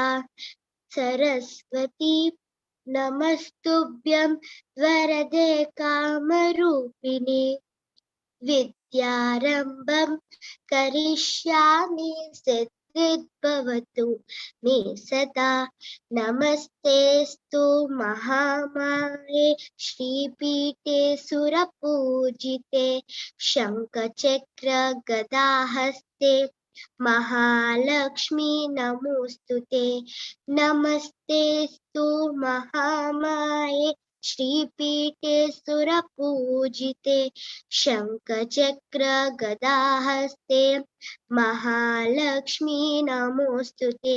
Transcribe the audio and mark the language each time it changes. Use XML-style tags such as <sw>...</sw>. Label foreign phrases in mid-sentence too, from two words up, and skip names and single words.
<sa>సరస్వతి నమస్తుభ్యం వరదే కామరూపిణి విద్యారంభం కరిష్యామి సిద్ధిర్భవతు మే సదా. నమస్తేస్తు మహామాయే శ్రీపీఠే సురపూజితే శంఖచక్ర గదాహస్తే महालक्ष्मी नमोस्तुते. नमस्तेस्तु महामाये श्रीपीठे सुरपूजिते शंखचक्र गदाहस्ते महालक्ष्मी नमोस्तुते.</sa>